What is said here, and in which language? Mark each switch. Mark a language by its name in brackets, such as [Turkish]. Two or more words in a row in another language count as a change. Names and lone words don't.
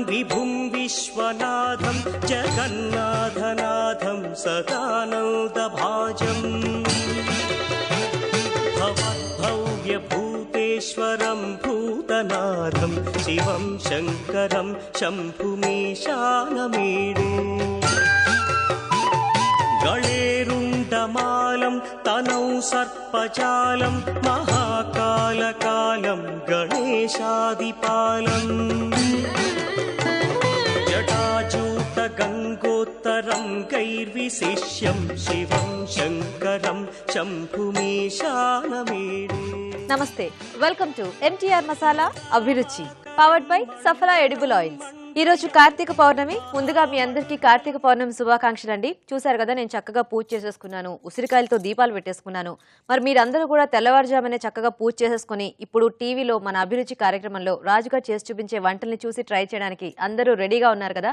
[Sanskrit] प्रभुं विश्वनाथं जगन्नाथनाथं सदानन्दभाजम् भवद्भव्यभूतेश्वरं भूतनाथं शिवं शङ्करं शम्भुमीशानमीडे गणेरुण्डमालं तनौ सर्पजालं महाकालकालं गणेशादिपालम् जटाजूटगङ्गोत्तरं गैर्विशिष्यं शिवं शङ्करं शम्भुमीशानमीडे. [English] నమస్తే, welcome to MTR మసాలా అభిరుచి, powered by సఫలా ఎడిబుల్ ఆయిల్స్. [Telugu] ఈ రోజు కార్తీక పౌర్ణమి. ముందుగా మీ అందరికీ కార్తీక పౌర్ణమి శుభాకాంక్షలు అండి. చూసారు కదా, నేను చక్కగా పూజ చేసేసుకున్నాను, ఉసిరికాయలతో దీపాలు పెట్టేసుకున్నాను. మరి మీరందరూ కూడా తెల్లవారుజామునే చక్కగా పూజ చేసేసుకుని ఇప్పుడు టీవీలో మన అభిరుచి కార్యక్రమంలో రాజుగా చేసి చూపించే వంటల్ని చూసి ట్రై చేయడానికి అందరూ రెడీగా ఉన్నారు కదా.